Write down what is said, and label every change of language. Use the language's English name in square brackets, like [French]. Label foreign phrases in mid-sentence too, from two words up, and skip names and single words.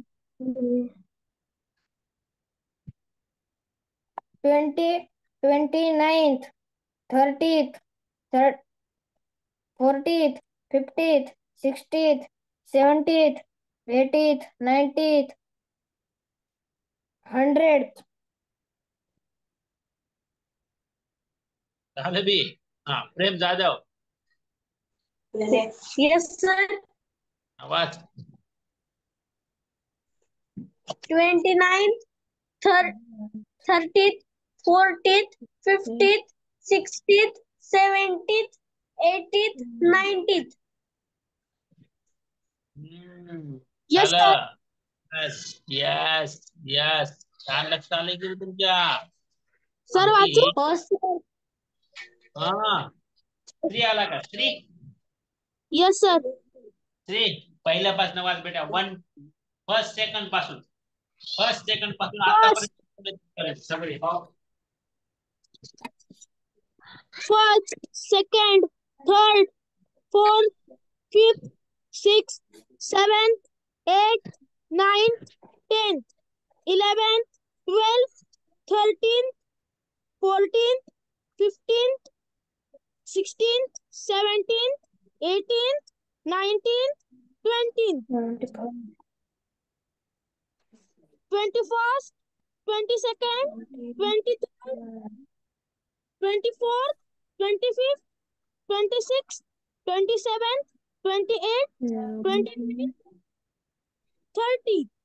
[English] 29th, 30th, 40th, 50th, 60th, 70th, 80th, 90th, 100th. [Marathi] झालं बी. हा प्रेम जाधव. [English] Yes, sir. [Marathi] वाच. [English] 29th, 30th, 40th, 50th, 60th, 70th, 80th, 90th. Yes, sir. [Marathi] झालं. [English] yes yes yes. [Marathi] छान लक्ष आलंय की तुमच्या. Sir, आणखी वाचू? हा श्री आला का? श्री [English] Yes, sir. [Marathi] श्री पहिल्यापासून वाच बेटा. [English] first second [Marathi] पासून आतापर्यंत सगळे. [English] First, second, third, fourth, fifth, sixth, seventh, eighth, ninth, 10th, 11th, 12th, 13th, 14th, 15th, 16th, 17th, 18th, 19th, 20th, 21st, 22nd, 23rd, 24th, 25th, 26th, 27th, 28th, 29th, 30th,